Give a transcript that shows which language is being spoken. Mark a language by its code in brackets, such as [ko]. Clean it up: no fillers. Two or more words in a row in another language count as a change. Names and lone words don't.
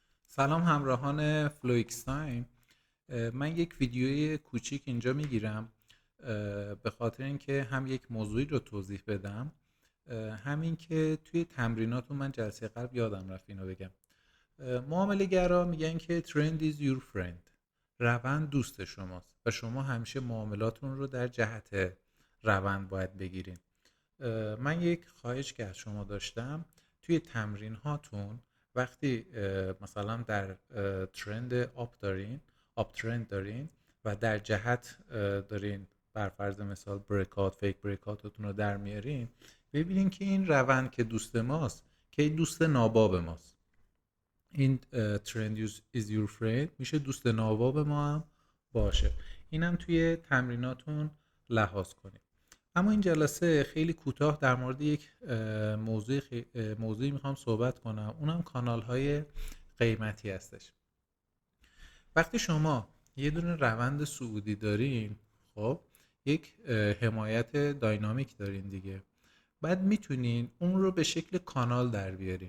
[fa] سلام همراهان فلویکس تایم. من یک ویدیوی کوچیک اینجا میگیرم به خاطر اینکه هم یک موضوعی رو توضیح بدم، همین که توی تمریناتون من جلسه قبل یادم رفت اینو بگم. معامله گرا میگن که [en] trend is your friend، [fa] روند دوست شماست و شما همیشه معاملاتون رو در جهت روند باید بگیرین. من یک خواهش که از شما داشتم توی تمرین هاتون وقتی مثلا در [en] trend up trend [fa] دارین و در جهت دارین بر فرض مثال [en] breakout fake [fa] بریکاتتون رو در میارین، ببینین که این روند که دوست ماست که دوست ناباب ماست. این [en] trend is your friend [fa] میشه دوست ناباب ما هم باشه. اینم توی تمریناتون لحاظ کنید. اما این جلسه خیلی کوتاه در مورد یک موضوعی میخوام صحبت کنم، اونم کانال های قیمتی هستش. وقتی شما یه دونه روند صعودی دارین، خب یک حمایت داینامیک دارین دیگه، بعد میتونین اون رو به شکل کانال در بیارین.